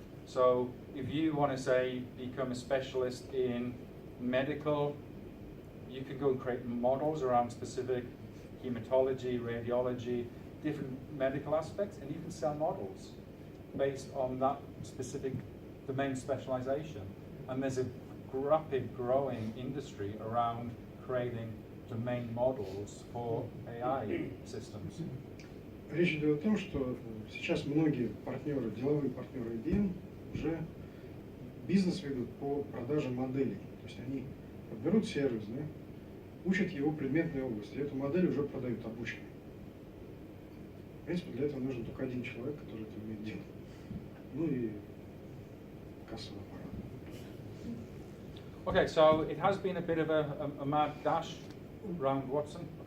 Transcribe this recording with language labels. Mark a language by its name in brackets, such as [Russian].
[English] So if you want to say become a specialist in medical, you can go and create models around specific hematology, radiology, different medical aspects, and you can sell models based on that specific domain specialization. And there's a rapid growing industry around creating domain models for AI systems. [Russian] Речь идет о том, что сейчас многие партнеры, деловые партнеры IBM уже бизнес ведут по продаже моделей. То есть они берут сервис, да, учат его предметной области, и эту модель уже продают обученной. В принципе, для этого нужен только один человек, который это умеет делать. Ну и кассовый аппарат. [English] Okay, so it has been a bit of a mad dash around Watson.